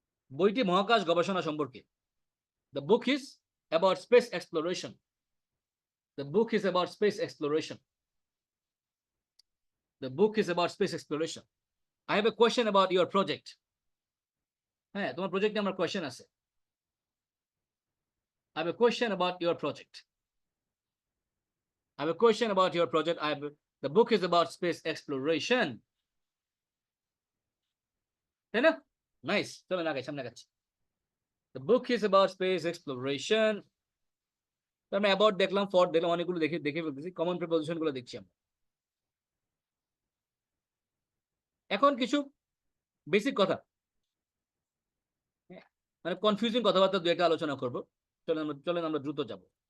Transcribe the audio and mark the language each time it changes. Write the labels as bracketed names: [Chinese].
[Bangla] বইটি মহাকাশ গবেষণা সম্পর্কে। [English] The book is about space exploration. The book is about space exploration. The book is about space exploration. I have a question about your project. [Bangla] হ্যাঁ, তোমার প্রজেক্টে আমার question আছে। [English] I have a question about your project. I have a question about your project. The book is about space exploration. [Bangla] তাই না? Nice, চলেন আগে, সামনে আগাচ্ছি। [English] The book is about space exploration. [Bangla] আমরা অ্যাবাউট দেখলাম, ফর দেখলাম, অনেকগুলো দেখে দেখে ফেলতেছি। কমন প্রিপোজিশন গুলো দেখছি আমরা। এখন কিছু বেসিক কথা, মানে কনফিউজিং কথাবার্তা দু একটা আলোচনা করবো। চলেন আমরা দ্রুত যাব।